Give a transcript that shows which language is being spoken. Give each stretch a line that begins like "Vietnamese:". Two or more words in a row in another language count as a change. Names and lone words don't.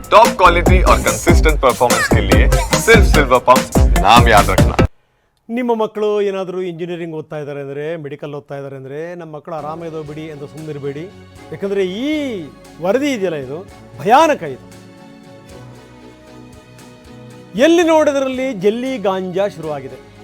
English: top quality
Hindi: और
English: consistent performance
Hindi: के लिए सिर्फ सिल्वर पंप नाम याद रखना।
Kannada: ನಿಮ್ಮ ಮಕ್ಕಳು ಏನಾದರೂ ಇಂಜಿನಿಯರಿಂಗ್ ಓದ್ತಾ ಇದ್ದಾರೆ ಅಂದರೆ, ಮೆಡಿಕಲ್ ಓದ್ತಾ ಇದ್ದಾರೆ ಅಂದರೆ, ನಮ್ಮ ಮಕ್ಕಳು ಆರಾಮಾಗಿದೋ ಬಿಡಿ ಅಂತ ಸುಮ್ಮನಿರಬೇಡಿ. ಯಾಕಂದರೆ ಈ ವರದಿ ಇದೆಯಲ್ಲ, ಇದು ಭಯಾನಕ. ಇದು ಎಲ್ಲಿ ನೋಡಿದ್ರಲ್ಲಿ ಜಲ್ಲಿ ಗಾಂಜಾ ಶುರುವಾಗಿದೆ.